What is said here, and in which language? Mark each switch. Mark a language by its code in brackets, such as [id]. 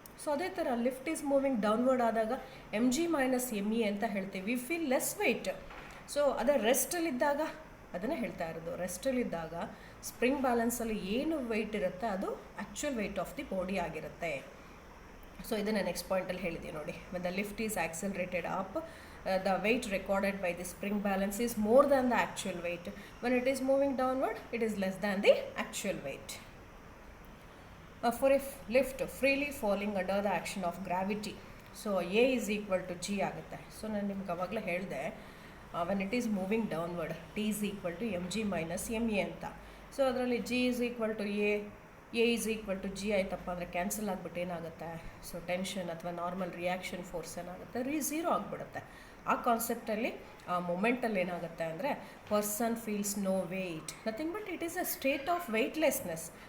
[en] so [kn] ಅದೇ ಥರ [en] lift is moving downward ಆದಾಗ mg minus me [kn] ಅಂತ ಹೇಳ್ತೀವಿ, [en] We feel less weight. [kn] So ಅದೇ ರೆಸ್ಟಲ್ಲಿದ್ದಾಗ ಅದನ್ನೇ ಹೇಳ್ತಾ ಇರೋದು, ರೆಸ್ಟಲ್ಲಿದ್ದಾಗ ಸ್ಪ್ರಿಂಗ್ ಬ್ಯಾಲೆನ್ಸಲ್ಲಿ ಏನು ವೆಯ್ಟ್ ಇರುತ್ತೆ ಅದು [en] actual weight of the body [kn] ಆಗಿರುತ್ತೆ. ಸೊ ಇದನ್ನು ನೆಕ್ಸ್ಟ್ ಪಾಯಿಂಟಲ್ಲಿ ಹೇಳಿದ್ದೀವಿ ನೋಡಿ. [en] When the lift is accelerated up the weight recorded by the spring balance is more than the actual weight. When it is moving downward, it is less than the actual weight. For a lift freely falling under the action of gravity, so A is equal to G ಆಗುತ್ತೆ. So [kn] ನಾನು ನಿಮ್ಗೆ ಅವಾಗಲೇ ಹೇಳಿದೆ, [en] when it is moving downward, T is equal to mg minus ma ಅಂತ. [kn] So ಅದರಲ್ಲಿ [en] G is equal to A is equal to G [kn] ಆಯ್ತಪ್ಪ ಅಂದರೆ cancel ಆಗಿಬಿಟ್ಟು ಏನಾಗುತ್ತೆ, ಸೊ ಟೆನ್ಷನ್ ಅಥವಾ ನಾರ್ಮಲ್ ರಿಯಾಕ್ಷನ್ ಫೋರ್ಸ್ ಏನಾಗುತ್ತೆ, ಝೀರೋ ಆಗಿಬಿಡುತ್ತೆ. ಆ ಕಾನ್ಸೆಪ್ಟಲ್ಲಿ ಆ ಮೊಮೆಂಟಲ್ಲಿ ಏನಾಗುತ್ತೆ ಅಂದರೆ [en] Person feels no weight, nothing but it is a state of weightlessness.